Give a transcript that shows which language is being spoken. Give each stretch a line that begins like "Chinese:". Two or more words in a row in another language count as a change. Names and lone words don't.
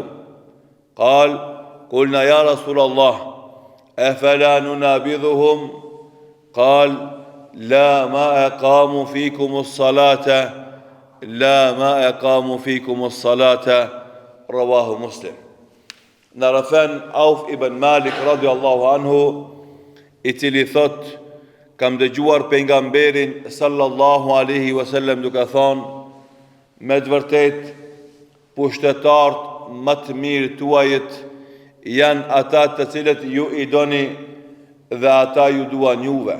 Arabic: قال: قلنا يا رسول الله أفلا ننابذهم؟ قال: لا ما أقاموا فيكم الصلاة رواه مسلم.
Albanian: Narafan Auf ibn Malik
Arabic: رضي الله عنه,
Albanian: i cili thot: kam dëgjuar pejgamberin
Arabic: صلى الله عليه وسلم
Albanian: duke thonë: me të vërtet pushtetarët më të mirë tuajët janë ata të cilët ju i doni dhe ata ju duan juve.